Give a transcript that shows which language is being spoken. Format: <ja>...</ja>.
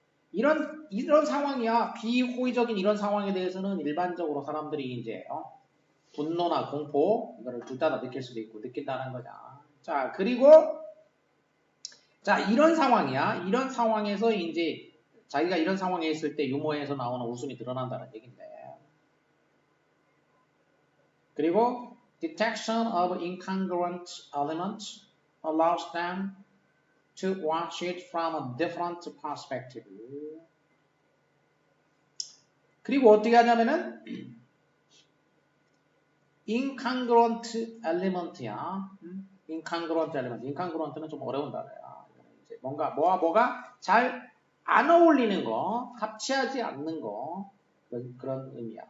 <ko>이런 상황이야. 비호의적인 이런 상황에 대해서는 일반적으로 사람들이 이제 분노나 공포 이거를 둘 다 느낄 수도 있고 느낀다는 거냐. 자 그리고 자 이런 상황이야. 이런 상황에서 이제 자기가 이런 상황에 있을 때 유머에서 나오는 웃음이 드러난다는 얘기인데. 그리고</ko> <en>detection of incongruent elements allows them to watch it from a different perspective.</en> <ko>그리고 어떻게 하냐면은 incongruent element야. incongruent element. incongruent는 좀 어려운 단어야. 이제 뭔가 뭐가 잘 안 어울리는 거, 합치하지 않는 거 그런 의미야.</ko>